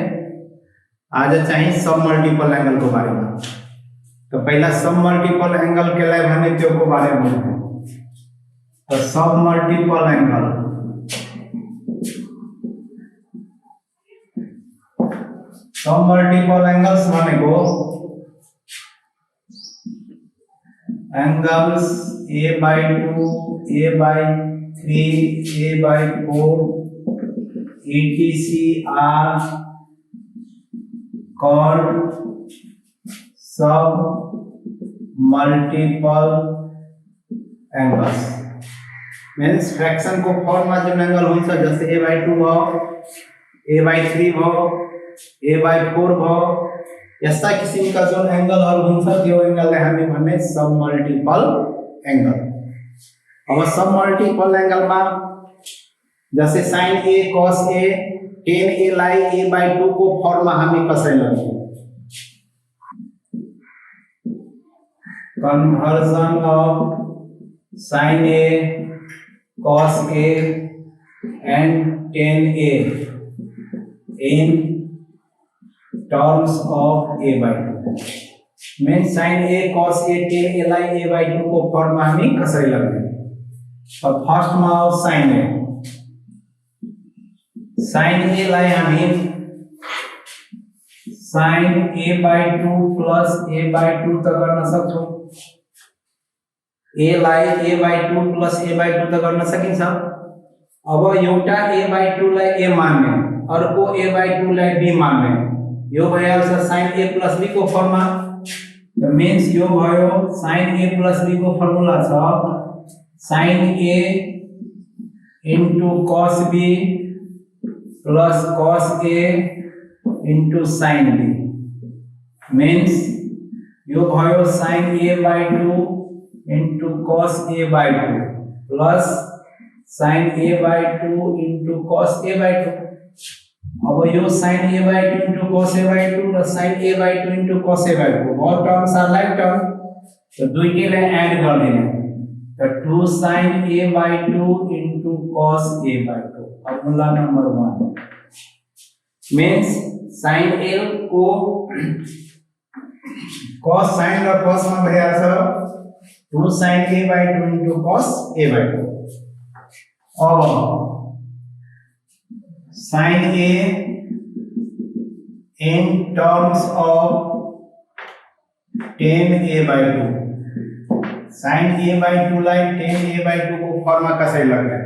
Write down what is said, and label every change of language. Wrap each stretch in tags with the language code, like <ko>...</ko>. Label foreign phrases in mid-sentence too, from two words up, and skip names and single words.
<ne>आज चाहिँ</ne> <en>sub multiple angle</en> <ne>को बारेमा। तो पहिला</ne> <en>sub multiple angle</en> <hi>के लिए</hi> <ne>भने त्यो को बारेमा तो</ne> <en>sub multiple angle sub multiple angles</en> <ne>भनेको</ne> <en>angles a by 2, a by 3, a by 4, etc. are called sub multiple angles.</en> <ne>मीन्स फ्रैक्शन</ne> <hi>को फॉर्म में जो</hi> <ne>एंगल हुन्छ जस्तै</ne> <en>a by 2</en> <ne>भयो,</ne> <en>a by 3</en> <ne>भयो,</ne> <en>a by 4</en> <ne>भयो, यस्ता किसिमका जुन एंगलहरु हुन्छ त्यो एंगललाई हामी भन्ने</ne> <en>sub multiple angle.</en> <ne>अब</ne> <en>sub multiple</en> <ne>एंगलमा जस्तै</ne> <en>sin a cos a tan a</en> <ne>लाई</ne> <en>a by 2</en> <ne>को फर्ममा हामी कसरी लग्छौं?</ne> <en>conversion of sin a cos a and tan a in terms of a by 2 means sin a cos a tan a लाई a by 2</en> <ne>को फर्ममा हामी कसरी लग्ने? तो फर्स्ट मा हो</ne> <en>sin a</en> <ne>लाई हामी</ne> <en>sin a by 2 plus a by 2</en> <ne>त गर्न सक्छौं। a लाई</ne> <en>a by 2 plus a by 2</en> <ne>त गर्न सकिन्छ। अब एउटा</ne> <en>a by 2</en> <ne>लाई a मान्ने, अर्को</ne> <en>a by 2</en> <ne>लाई b मान्ने, यो भइहाल्छ</ne> <en>sin a plus b</en> <ne>को फर्ममा।</ne> <en>the means</en> <ne>यो भयो</ne> <en>sin a plus b</en> <ne>को फर्मुला छ</ne> <en>sin a into cos b plus cos a into sin b मीन्स</en> <ne>यो भयो</ne> <en>sin a by 2 into cos a by 2 plus sin a by 2 into cos a by 2।</en> <ne>अब यो</ne> <en>sin a by 2 into cos a by 2 र sin a by 2 into cos a by 2 all terms are like term,</en> <ne>तो दुईटैलाई एड गर्दिने।</ne> <en>तो 2 sin a by 2 into cos a by 2 फर्मुला नंबर 1 मीन्स sin a को cos sin र cos मा भइहाल्छ 2 sin a by 2 into cos a by 2। अब sin a in terms of tan a by 2 sin a by 2 लाई tan a by 2</en> <ne>को फर्ममा कसरी लग्ने?</ne>